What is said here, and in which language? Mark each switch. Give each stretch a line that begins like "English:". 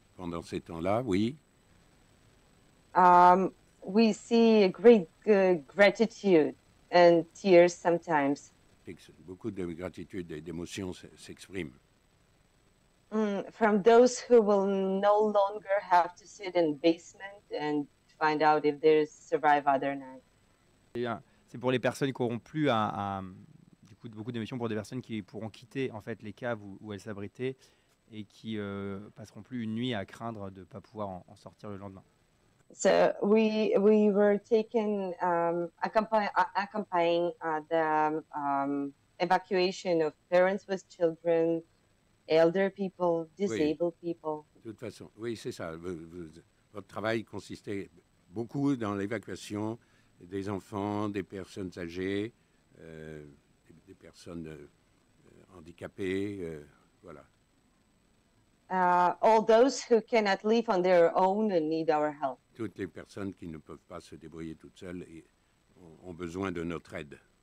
French: Pendant ces temps-là, oui.
English: we see a great gratitude and tears sometimes.
French: Beaucoup de gratitude et d'émotions s'expriment.
English: From those who will no longer have to sit in basement and find out if they survive other night.
French: C'est pour les personnes qui n'auront plus du coup, beaucoup d'émotions pour des personnes qui pourront quitter en fait les caves où elles s'abritaient et qui passeront plus une nuit à craindre de ne pas pouvoir en sortir le lendemain.
English: So we were taken accompanying the evacuation of parents with children, elder people, disabled people.
French: De toute façon, oui, c'est ça. Votre travail consistait beaucoup dans l'évacuation des enfants, des personnes âgées, des personnes handicapées, voilà.
English: All those who cannot live on their own and need our help.
French: Toutes les personnes qui ne peuvent pas se débrouiller toutes seules et ont besoin de notre aide.